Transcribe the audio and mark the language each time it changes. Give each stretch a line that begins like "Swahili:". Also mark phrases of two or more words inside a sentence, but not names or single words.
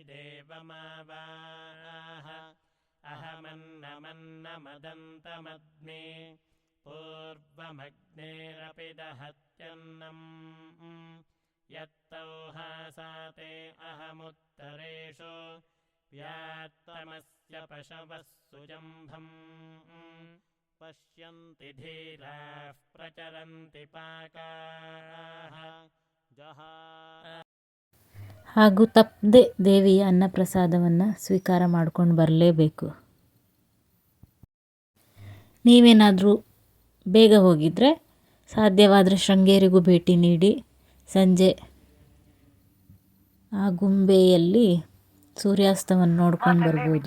Sanskrit: देवमावाह अहमन्नमन्नमदन्तमग्ने पूर्वमग्नेरपि दहत्यन्नम् यत्तौहासाते अहमुत्तरेषु व्यात्तमस्य पशवः सुजम्भम् पश्यन्ति धीराः प्रचरन्ति पाकाः
Kannada: ಹಾಗೂ ತಪ್ಪದೆ ದೇವಿಯ ಅನ್ನಪ್ರಸಾದವನ್ನು ಸ್ವೀಕಾರ ಮಾಡ್ಕೊಂಡು ಬರಲೇಬೇಕು. ನೀವೇನಾದರೂ ಬೇಗ ಹೋಗಿದ್ರೆ ಸಾಧ್ಯವಾದರೆ ಶೃಂಗೇರಿಗೂ ಭೇಟಿ ನೀಡಿ ಸಂಜೆ ಆ ಗುಂಬೆಯಲ್ಲಿ ಸೂರ್ಯಾಸ್ತವನ್ನು ನೋಡ್ಕೊಂಡು ಬರ್ಬೋದು.